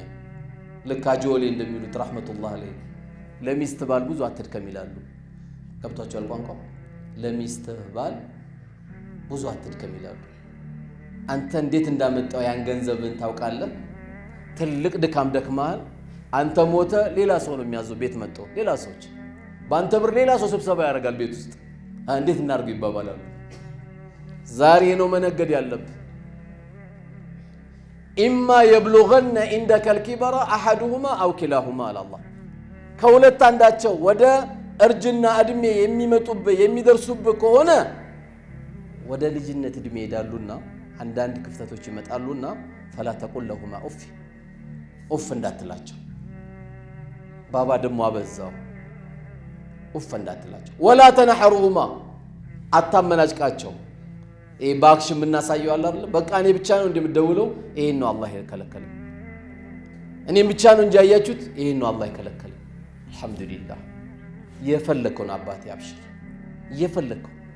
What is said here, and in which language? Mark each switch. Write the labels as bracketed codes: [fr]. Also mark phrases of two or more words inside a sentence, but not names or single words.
[am] ለካጆሌ እንደሚሉት ረህመቱላህ አለይ ለሚስት ባል ብዙ አትድከም ይላሉ ገብቷቸዋል ቋንቋው ለሚስት ባል ብዙ አትድከም ይላሉ አንተ እንዴት እንዳመጣው ያን ገንዘብን ታውቃለህ ትልቅ ድካም ደክማል አንተ ሞተ ሌላ ሰው ነው የሚያዘው ቤት መጥቶ ሌላ ሰዎች በአንተ ብር ሌላ ሰው ስብሰባ ያደርጋል ቤት ውስጥ እንዴት እናርጉ ይባባላሉ ዛሬ ነው መነገድ ያለብህ [ar] إما يبلغن عندك الكبر احدهما او كلاهما على الله [am] ከሁለት አንዳቸው ወደ እርጅና እድሜ የሚደርሱብህ ከሆነ ወደ ልጅነት እድሜ ይዳሉና አንዳንድ ክፍተቶች ይመጣሉና [ar] فلا تقل لهما اف [am] እንዳትላቸው ባባ ደሞ አበዛው اف እንዳትላቸው [ar] ولا تنحرهما [am] አታመናጭቃቸው ባክሽ ምናሳየው አለ አይደል በቃ እኔ ብቻ ነው እንደምደውለው ይሄን ነው አላህ የከለከለ እኔም ብቻ ነው እንጂ ያያችሁት ይሄን ነው አላህ የከለከለ አልহামዱሊላህ የፈለከውን አባቴ አብሽር የፈለከው